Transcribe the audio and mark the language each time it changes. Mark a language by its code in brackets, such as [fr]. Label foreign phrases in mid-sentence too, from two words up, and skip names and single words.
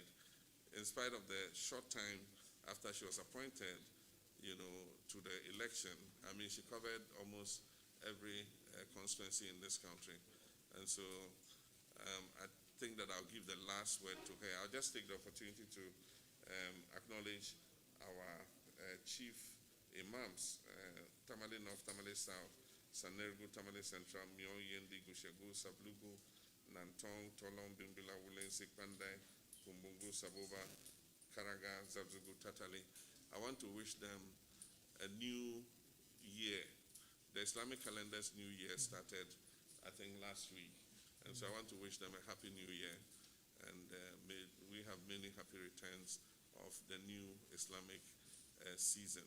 [en] In spite of the short time after she was appointed, to the election, I mean, she covered almost every constituency in this country. And so I think that I'll give the last word to her. I'll just take the opportunity to acknowledge our chief imams, Tamale North, Tamale South, Sanergu, Tamale Central, Myo, Yendi, Gushegu, Sablugu, Nantong, Tolong, Bimbila, Wulensi, Pandai, Kumbungu, Saboba, Karaga, Zabzugu, Tatali. I want to wish them a new year. The Islamic calendar's new year started, I think, last week. And so I want to wish them a happy new year. And may we have many happy returns of the new Islamic season.